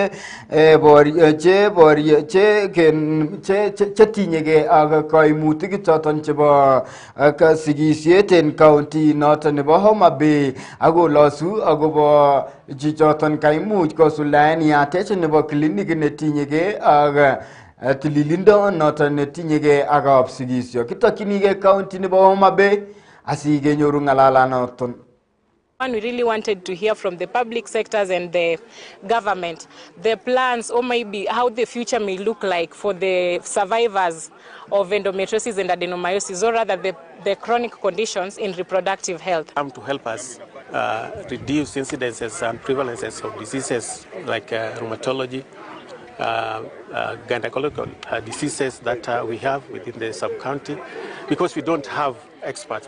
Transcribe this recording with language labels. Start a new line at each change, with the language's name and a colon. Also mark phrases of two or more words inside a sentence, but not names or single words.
Kalenjin: che tinyegei ak kaimutik choton chebo sigisiet en county noton nebo Homa Bay akolosu agobo chichoton kaimuch kosuldaen yatet nebo klinik netinyegei ak tililindo noton netinyegei ak kapsigisio. Kitokyinigei county nebo Homa Bay asikenyoru ng'alalanoton.
English: We really wanted to hear from the public sectors and the government, the plans or maybe how the future may look like for the survivors of endometriosis and adenomyosis, or rather the chronic conditions in reproductive health. To help us reduce incidences and prevalences of diseases like rheumatology, gynecological diseases that we have within the sub-county, because we don't have experts.